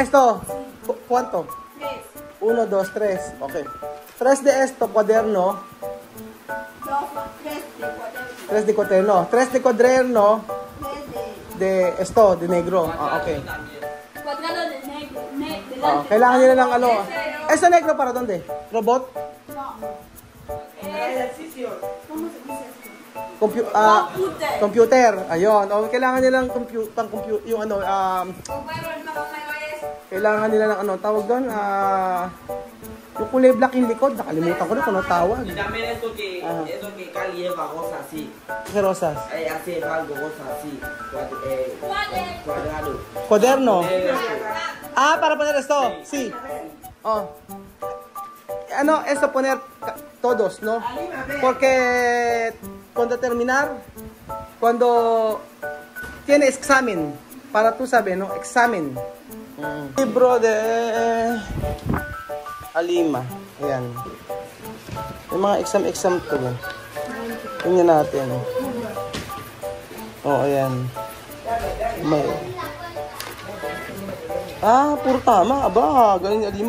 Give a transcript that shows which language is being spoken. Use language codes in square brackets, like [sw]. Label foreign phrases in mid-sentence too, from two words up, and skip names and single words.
[es] Esto. ¿Cuánto? 3. 1, 2, 3. Ok. 3 de esto, cuaderno. 3 de cuaderno. 3 de cuaderno. De esto, de negro. Ok. Cuadrado de negro. [tl] Kailangan nila ng ano. [es] Ese negro para donde? Robot? Ejercicio. ¿Cómo se dice esto? [tl] Computer. Ayun. Kailangan nila ng yung ano, kailangan nila ng ano, tawag doon, yung kulay black yung likod. Nakalimutan ko na kung ano tawag. [es] Y también eso que Cali lleva cosas así. ¿Qué rosas? Hace algo, cosas así. Cuadrado. Cuaderno. Para poner esto. Sí. Esto poner todos, ¿no? Porque cuando terminar, cuando tiene examen, para tú saber, ¿no? Examen. Libro de Alima. Ayan. [tl] Yung mga exam to. Tingnan natin. Ayan. Puro tama. Aba, galing ni Alima.